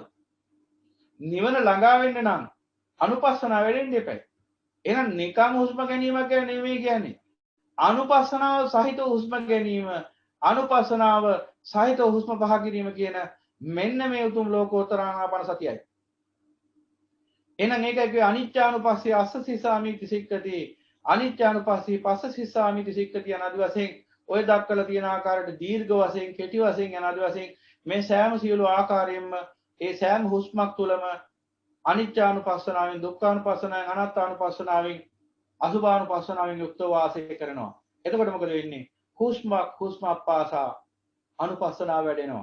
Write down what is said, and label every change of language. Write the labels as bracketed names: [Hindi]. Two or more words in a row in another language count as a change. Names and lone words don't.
[Sinhala] නිවන ළඟා වෙන්න නම් අනුපස්සනාව වැඩෙන්න එපයි. එහෙනම් නිකන් හුස්ම ගැනීමක් ගැන නෙමෙයි කියන්නේ. අනුපස්සනාව සහිත හුස්ම ගැනීම, අනුපස්සනාව සහිත හුස්ම පහ කිරීම කියන මෙන්න මේ උතුම් ලෝකෝත්තර ආනාපාන සතියයි. එහෙනම් ඒකයි කිය [Pali] අනිච්චානුපස්සී අස්ස සිස්සාමිති සික්කති. අනිච්චානුපස්සී පස්ස සිස්සාමිති සික්කති [Sinhala] අනාදි වශයෙන් ඔය දක්වලා තියෙන ආකාරයට දීර්ඝ වශයෙන්, කෙටි වශයෙන් අනාදි වශයෙන් මේ සෑම සියලු ආකාරයෙන්ම ඒ සෑම හුස්මක් තුළම අනිච්චානුපස්සනාවෙන්, දුක්ඛානුපස්සනාවෙන්, අනාත්මානුපස්සනාවෙන්, අසුභානුපස්සනාවෙන් යුක්ත වාසය කරනවා. එතකොට මොකද වෙන්නේ? හුස්මක් පාසා අනුපස්සනාව වැඩෙනවා.